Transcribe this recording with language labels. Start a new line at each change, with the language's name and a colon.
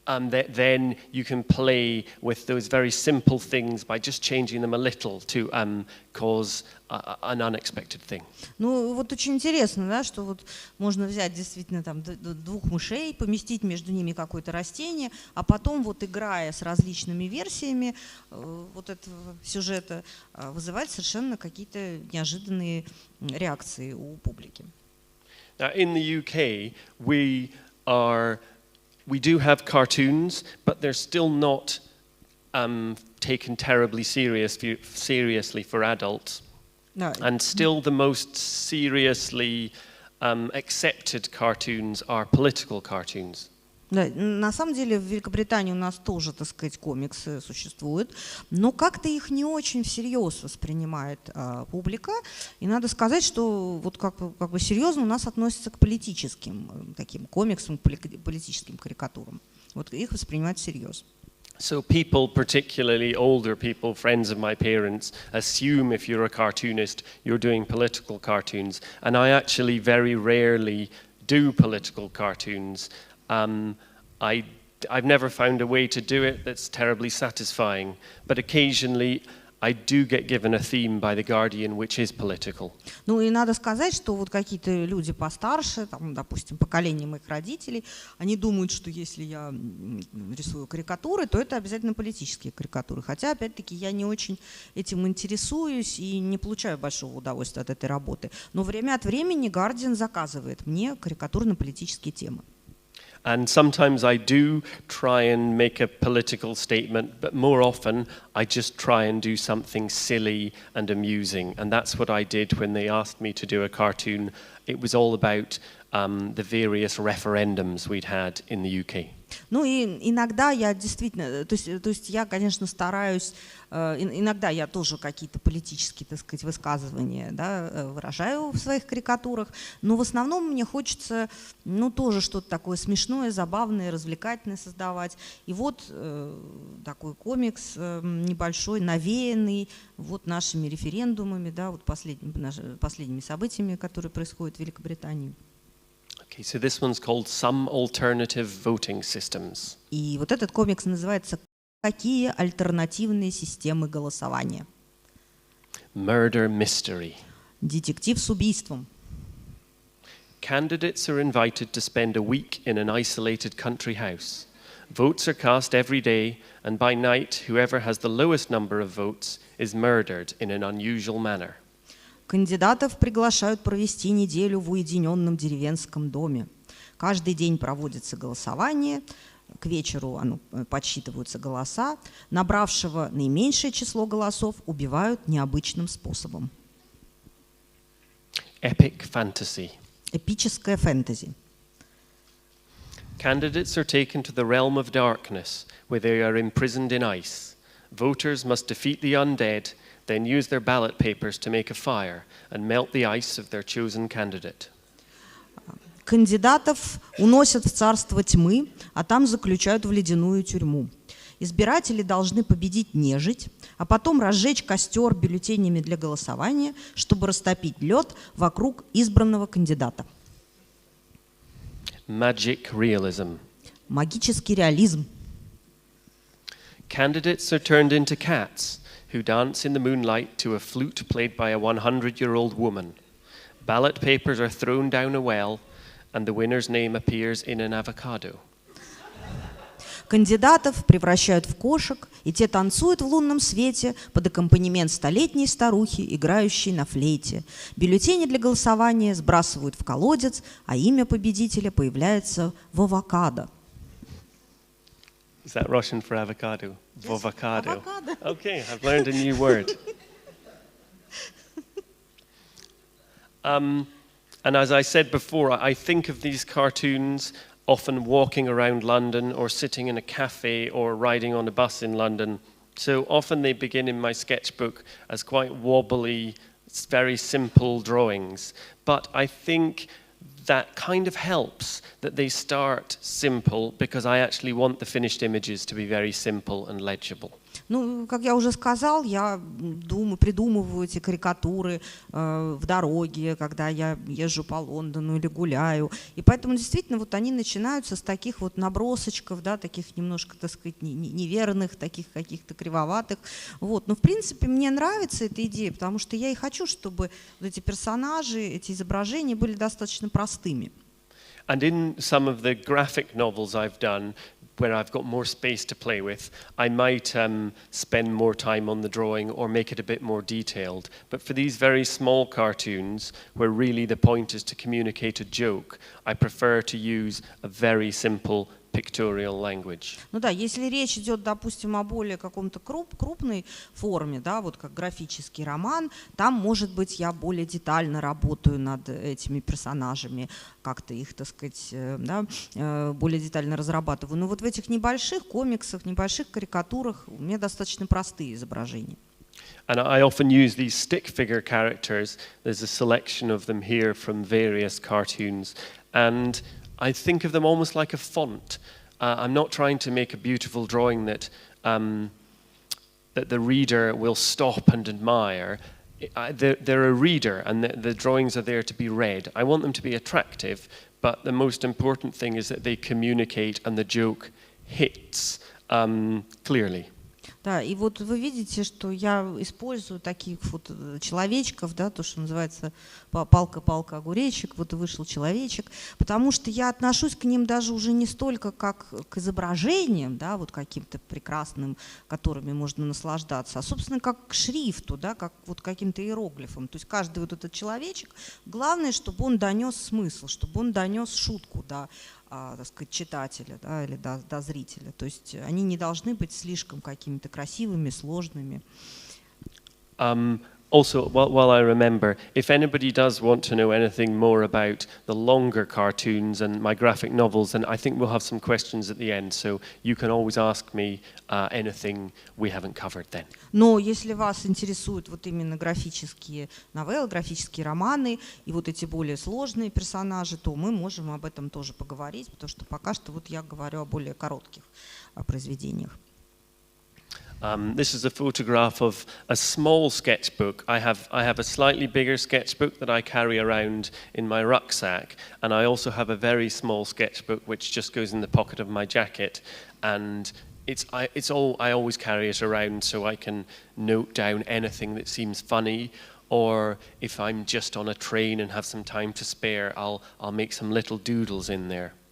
English: then you can play with those very simple things by just changing them a little to cause an unexpected thing.
Russian: Ну вот очень интересно, да, что вот можно взять действительно там двух мышей, поместить между ними какое-то растение, а потом вот играя с различными версиями вот этого сюжета вызывать совершенно какие-то неожиданные реакции у публики.
English: Now, in the UK, we do have cartoons, but they're still not taken terribly seriously for adults. And still the most seriously accepted cartoons are political cartoons.
Russian: Да, на самом деле в Великобритании у нас тоже, так сказать, комиксы существуют, но как-то их не очень всерьез воспринимает публика. И надо сказать, что вот как бы серьезно у нас относятся к политическим таким комиксам, к политическим карикатурам. Вот их воспринимают всерьез.
English: So people, particularly older people, friends of my parents, assume if you're a cartoonist, you're doing political cartoons. And I actually very rarely do political cartoons. I've never found a way to do it that's terribly satisfying. But occasionally I do get given a theme by The Guardian, which is political.
Russian: Ну и надо сказать, что вот какие-то люди постарше, там, допустим, поколение моих родителей, они думают, что если я рисую карикатуры, то это обязательно политические карикатуры. Хотя, опять-таки, я не очень этим интересуюсь и не получаю большого удовольствия от этой работы. Но время от времени Guardian заказывает мне карикатуры на политические темы.
English: And sometimes I do try and make a political statement, but more often I just try and do something silly and amusing. And that's what I did when they asked me to do a cartoon. It was all about the various referendums we'd had in the UK.
Russian: Ну и иногда я действительно, то есть я, конечно, стараюсь, иногда я тоже какие-то политические, так сказать, высказывания, да, выражаю в своих карикатурах, но в основном мне хочется, ну, тоже что-то такое смешное, забавное, развлекательное создавать. И вот такой комикс небольшой, навеянный вот нашими референдумами, да, вот последними событиями, которые происходят в Великобритании.
English: Okay, so this one's called Some Alternative Voting Systems.
Russian: И вот этот комикс называется «Какие альтернативные системы голосования?»
English: Murder Mystery.
Russian: Детектив с убийством.
English: Candidates are invited to spend a week in an isolated country house. Votes are cast every day, and by night, whoever has the lowest number of votes is murdered in an unusual manner.
Russian: Кандидатов приглашают провести неделю в уединенном деревенском доме. Каждый день проводится голосование, к вечеру подсчитываются голоса. Набравшего наименьшее число голосов убивают необычным способом.
English: Epic fantasy.
Russian: Эпическое фэнтези.
English: Candidates are taken to the realm of darkness, where they are imprisoned in ice. Voters must defeat the undead, then use their ballot papers to make a fire and melt the ice of their chosen candidate.
Russian: Кандидатов уносят в царство тьмы, а там заключают в ледяную тюрьму. Избиратели должны победить нежить, а потом разжечь костер бюллетенями для голосования, чтобы растопить лед вокруг избранного кандидата.
English: Magic realism.
Russian: Магический реализм.
English: Candidates are turned into cats who dance in the moonlight to a flute played by a 100-year-old woman. Ballot papers are thrown down a well, and the winner's name appears in an avocado.
Russian: Кандидатов превращают в кошек, и те танцуют в лунном свете под аккомпанемент столетней старухи, играющей на флейте. Бюллетени для голосования сбрасывают в колодец, а имя победителя появляется в авокадо.
English: Is that Russian for avocado? Yes, Avocado. avocado. Okay, I've learned a new word. And as I said before, I think of these cartoons often walking around London or sitting in a cafe or riding on a bus in London. So often they begin in my sketchbook as quite wobbly, very simple drawings. But I think that kind of helps that they start simple because I actually want the finished images to be very simple and legible.
Russian: Ну, как я уже сказал, я придумываю эти карикатуры в дороге, когда я езжу по Лондону или гуляю. И поэтому действительно вот они начинаются с таких вот набросочков, да, таких немножко, так сказать, неверных, таких каких-то кривоватых. Вот. Но в принципе мне нравится эта идея, потому что я и хочу, чтобы вот эти персонажи, эти изображения были достаточно простыми.
English: And in some of the graphic novels I've done, where I've got more space to play with, I might spend more time on the drawing or make it a bit more detailed. But for these very small cartoons, where really the point is to communicate a joke, I prefer to use a very simple pictorial language.
Russian: Ну да, если речь идет, допустим, о более каком-то крупной форме, да, вот как графический роман, там, может быть, я более детально работаю над этими персонажами, как-то их, так сказать, да, более детально разрабатываю. Но вот в этих небольших комиксах, небольших карикатурах у меня достаточно простые изображения.
English: And I often use these stick figure characters. There's a selection of them here from various cartoons. And I think of them almost like a font. I'm not trying to make a beautiful drawing that the reader will stop and admire. They're a reader, and the drawings are there to be read. I want them to be attractive, but the most important thing is that they communicate and the joke hits clearly.
Russian: Да, и вот вы видите, что я использую таких вот человечков, да, то, что называется палка-палка огуречек, вот и вышел человечек, потому что я отношусь к ним даже уже не столько как к изображениям, да, вот каким-то прекрасным, которыми можно наслаждаться, а, собственно, как к шрифту, да, как вот каким-то иероглифом. То есть каждый вот этот человечек, главное, чтобы он донес смысл, чтобы он донес шутку, да, так сказать, читателя, да, или до зрителя. То есть они не должны быть слишком какими-то красивыми, сложными.
English: Also, while I remember, if anybody does want to know anything more about the longer cartoons and my graphic novels, then I think we'll have some questions at the end, so you can always ask me anything we haven't covered then.
Russian: Но если вас интересуют вот именно графические новеллы, графические романы и вот эти более сложные персонажи, то мы можем об этом тоже поговорить, потому что пока что вот я говорю о более коротких произведениях.
English: This is a photograph of a small sketchbook. I have a slightly bigger sketchbook that I carry around in my rucksack, and I also have a very small sketchbook which just goes in the pocket of my jacket. And I always carry it around so I can note down anything that seems funny, or if I'm just on a train and have some time to spare, I'll make some little doodles in there.